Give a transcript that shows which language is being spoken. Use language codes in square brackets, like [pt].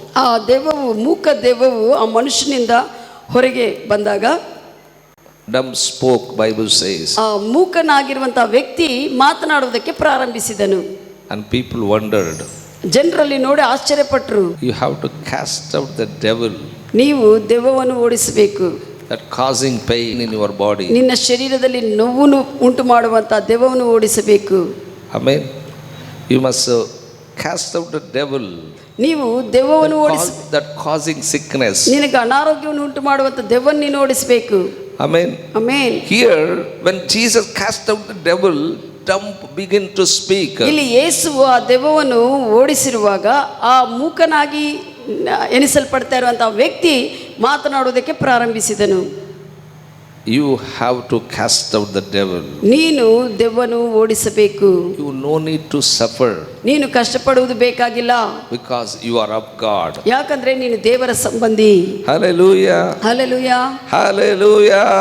[kn] ಆ ಮೂಕ ದೆವ್ವವು ಆ ಮನುಷ್ಯನಿಂದ ಹೊರಗೆ ಬಂದಾಗ, [en] dumb spoke, Bible says. [kn] ಆ ಮೂಕನಾಗಿರುವಂತಹ ವ್ಯಕ್ತಿ ಮಾತನಾಡುವುದಕ್ಕೆ ಪ್ರಾರಂಭಿಸಿದನು. [en] And people wondered. [kn] ಜನರಲ್ಲಿ ನೋಡಿ ಆಶ್ಚರ್ಯಪಟ್ಟರು. [en] You have to cast out the devil. [kn] ನೀವು ದೆವ್ವವನ್ನು ಓಡಿಸಬೇಕು. [en] That causing pain in your body. [kn] ನಿನ್ನ ಶರೀರದಲ್ಲಿ ನೋವನ್ನು ಉಂಟು ಮಾಡುವಂತಹ ದೆವ್ವವನ್ನು ಓಡಿಸಬೇಕು. [en] Amen. You must cast out the devil. [kn] ನೀವು ದೆವ್ವವನ್ನು ಓಡಿಸಿ, [en] that causing sickness. [kn] ನಿನಗೆ ಅನಾರೋಗ್ಯವನ್ನು ಉಂಟು ಮಾಡುವಂತ ದೆವ್ವವನ್ನು ನೀನು ಓಡಿಸಬೇಕು. [en] Amen. Amen. Here when Jesus cast out the devil, dumb begin to speak. [kn] ಇಲ್ಲಿ ಯೇಸುವು ಆ ದೆವ್ವವನ್ನು ಓಡಿಸಿರುವಾಗ ಆ ಮೂಕನಾಗಿ ಎನಿಸಲ್ಪಡ್ತಾ ಇರುವಂತಹ ವ್ಯಕ್ತಿ ಮಾತನಾಡುವುದಕ್ಕೆ ಪ್ರಾರಂಭಿಸಿದನು. [en] You have to cast out the devil. [kn] ನೀನು ದೆವ್ವವನ್ನು ಓಡಿಸಬೇಕು. [en] You no need to suffer. [kn] ನೀನು ಕಷ್ಟಪಡುವುದು ಬೇಕಾಗಿಲ್ಲ. [en] Because you are of God. [kn] ಯಾಕಂದ್ರೆ ನೀನು ದೇವರ ಸಂಬಂಧಿ. [en] Hallelujah. Hallelujah. Hallelujah.